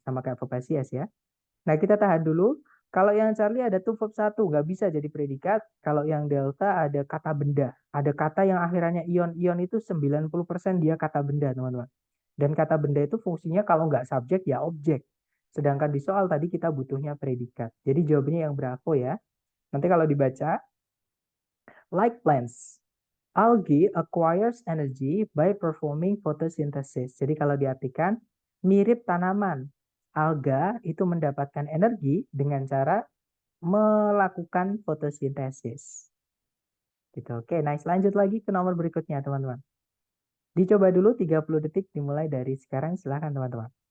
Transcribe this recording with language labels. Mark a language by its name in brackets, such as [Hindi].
[Indonesian] Sama kayak verb SIS ya. Nah, kita tahan dulu. Kalau yang Charlie ada tuh verb 1, nggak bisa jadi predikat. Kalau yang Delta ada kata benda. Ada kata yang akhirannya ion. Ion itu 90% dia kata benda, teman-teman. Dan kata benda itu fungsinya kalau nggak subjek ya objek. Sedangkan di soal tadi kita butuhnya predikat. Jadi jawabannya yang Bravo ya. Nanti kalau dibaca, [English] like plants, algae acquires energy by performing photosynthesis. [Indonesian] Jadi kalau diartikan, mirip tanaman. Alga itu mendapatkan energi dengan cara melakukan fotosintesis. Gitu. Oke, nice. Lanjut lagi ke nomor berikutnya, teman-teman. Dicoba dulu 30 detik dimulai dari sekarang. Silahkan, teman-teman.